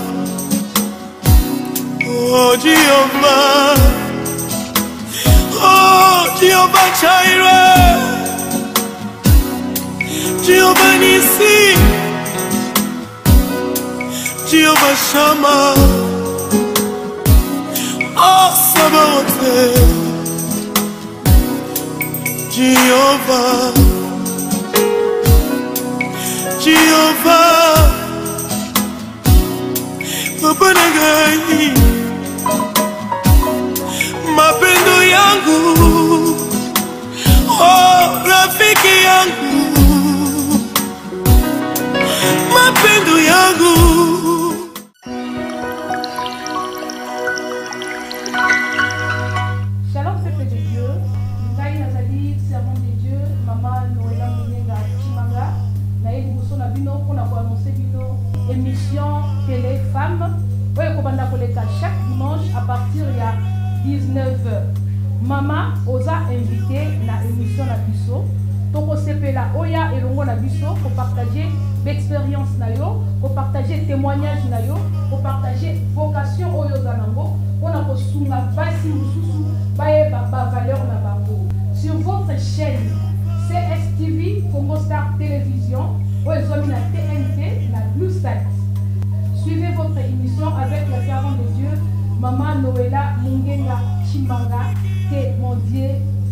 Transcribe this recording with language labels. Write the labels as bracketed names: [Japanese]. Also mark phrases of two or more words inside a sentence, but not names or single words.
[Swahili] oh Jehovah, oh Jehovah Jireh, Jehovah Nissi, Jehovah Shammah, oh Sabaoth, Jehovah. Jehovah, Papa Nagai, mapendo yangu, oh rafiki yangu, mapendo yangu. [French] Shalom peuple de Dieu, [Lingala] Ngai Nazali, [French] servant de Dieu, Maman Noëlla Munenga Chimanga. [Lingala] Na bino [French] pour annoncer bino émission télé femme chaque dimanche à partir de 19h. [Lingala] Maman osa invité na émission na biso toko sepela oya elongo na biso [French] pour partager l'expérience [Lingala] na yo, [French] pour partager témoignage [Lingala] na yo, [French] pour partager vocation [Lingala] oyo zanango pona ko sunga basi mususu baye ba valeur na bango [French] sur votre chaîne [Lingala] CSTV Congo Star Télévision. [French] La TNT, la Blue Site. Suivez votre émission avec la servante de Dieu, Maman Noëlla Mungenga Chimanga. Que mon Dieu